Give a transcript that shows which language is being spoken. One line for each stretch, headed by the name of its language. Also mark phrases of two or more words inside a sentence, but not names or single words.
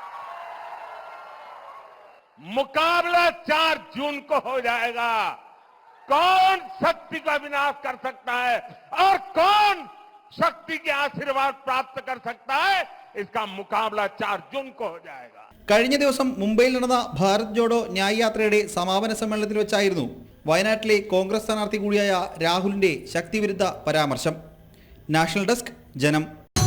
Hindi: मुकाबला 4 जून को हो जाएगा. कौन शक्ति का विनाश कर सकता है और कौन शक्ति के आशीर्वाद प्राप्त कर सकता है, इसका मुकाबला 4 जून को हो जाएगा.
Malayalam: കഴിഞ്ഞ ദിവസം മുംബൈയിൽ നടന്ന ഭാരത് ജോഡോ ന്യായ് യാത്രയുടെ സമാപന സമ്മേളനത്തിൽ വെച്ചായിരുന്നു വയനാട്ടിലെ കോൺഗ്രസ് സ്ഥാനാർത്ഥി കൂടിയായ രാഹുലിന്റെ ശക്തിവിരുദ്ധ പരാമർശം. നാഷണൽ ഡെസ്ക്, ജനം.